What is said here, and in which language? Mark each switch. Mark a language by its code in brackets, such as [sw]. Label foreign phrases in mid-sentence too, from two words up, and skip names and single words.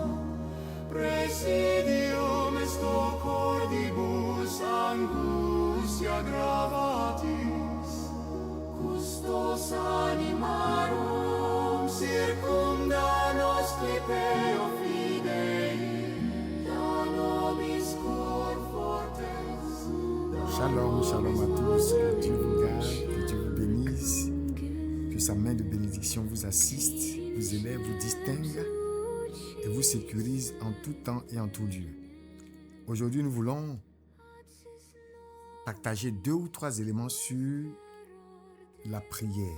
[la] Presidium est cordibus angustia gravatis, custos animarum circumda nos clipeo fidei, da nobis cor fortes. [he] Shalom, shalom [fr] à tous, que Dieu vous garde, que Dieu vous bénisse, que sa main de bénédiction vous assiste, vous élève, vous distingue et vous sécurise en tout temps et en tout lieu. Aujourd'hui, nous voulons partager 2 ou 3 éléments sur la prière.